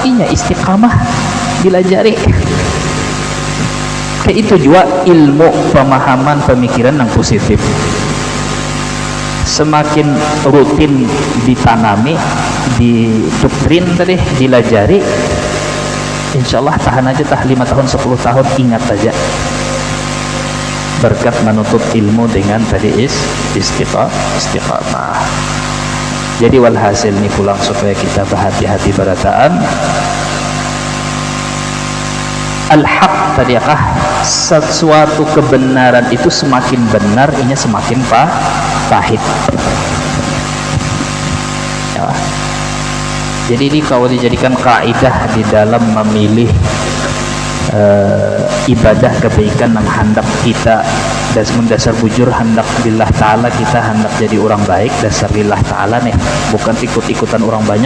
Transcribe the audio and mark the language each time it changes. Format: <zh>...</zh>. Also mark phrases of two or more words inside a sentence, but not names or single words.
<bjn>Inya istiqamah dilajari. Kayak itu juga ilmu pemahaman pemikiran yang positif, semakin rutin ditanami, didoktrin tadi, dilajari,</bjn> <ar>إن شاء الله</ar> <bjn>tahan aja 5 tahun 10 tahun, ingat aja berkat menuntut ilmu dengan tadi istiqamah. Jadi walhasil ini pulang supaya kita berhati-hati berataan al-haq tadi akah, sesuatu kebenaran itu semakin benar inya semakin pahit ya.</bjn> <id>Jadi ini kalau dijadikan kaidah di dalam memilih ibadah kebaikan yang hendak kita dasar bujur hendak</id> <ar>لله تعالى,</ar> <id>kita hendak jadi orang baik dasar</id> <ar>لله تعالى</ar> <id>nih, bukan ikut-ikutan orang banyak.</id>